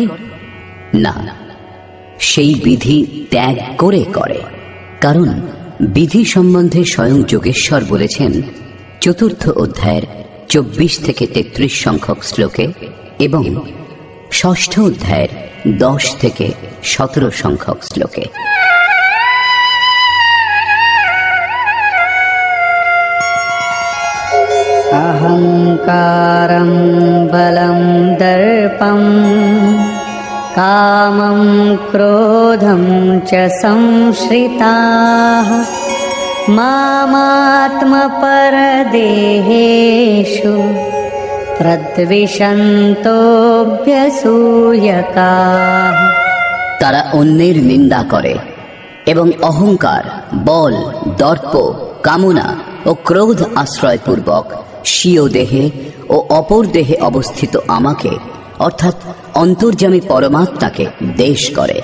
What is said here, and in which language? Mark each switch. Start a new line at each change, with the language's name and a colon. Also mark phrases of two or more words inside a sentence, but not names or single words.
Bangla: না, সেই বিধি ত্যাগ করে করে। কারণ বিধি সম্বন্ধে স্বয়ং যোগেশ্বর বলেছেন 4th অধ্যায়ের 24 থেকে 33 সংখ্যক শ্লোকে এবং 6ষ্ঠ অধ্যায়ের 10 থেকে 17 সংখ্যক শ্লোকে।
Sanskrit: अहंकारं बलं दर्पं कामं क्रोधं च संश्रिताः मामात्मपरदेहेषु प्रद्विषन्तोऽभ्यसूयकाः।
Bangla: তারা অন্যের নিন্দা করে এবং অহংকার, বল, দর্প, কামনা ও ক্রোধ আশ্রয় পূর্বক স্বীয় দেহে ও অপর দেহে অবস্থিত আমাকে অর্থাৎ অন্তর্যামী পরমাত্মাকে দেশ করে।